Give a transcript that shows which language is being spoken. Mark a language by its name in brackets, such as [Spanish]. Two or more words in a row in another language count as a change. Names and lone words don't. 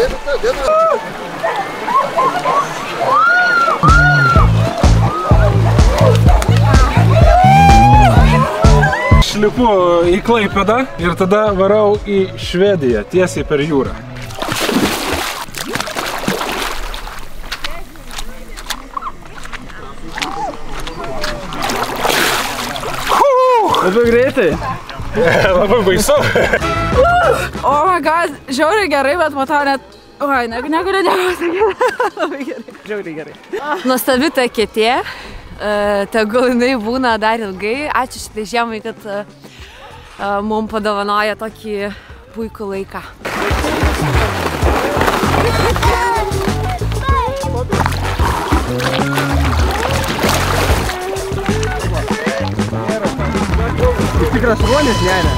[Lithuanian] Šlipu į Klaipėdą ir tada varau į Švediją, tiesiai per jūrą. Labai greitai. Labai baisu. [English] Oh my god, [Lithuanian] žiauriai gerai, bet po to net... Oi, negaliu sakyti. Labai gerai. Žiauriai gerai. Nuostabi ta eketė. Tegul jinai būna dar ilgai. Ačiū šitai žiemai, kad mums padovanoja tokį puikų laiką. Tikras ruonis, ne?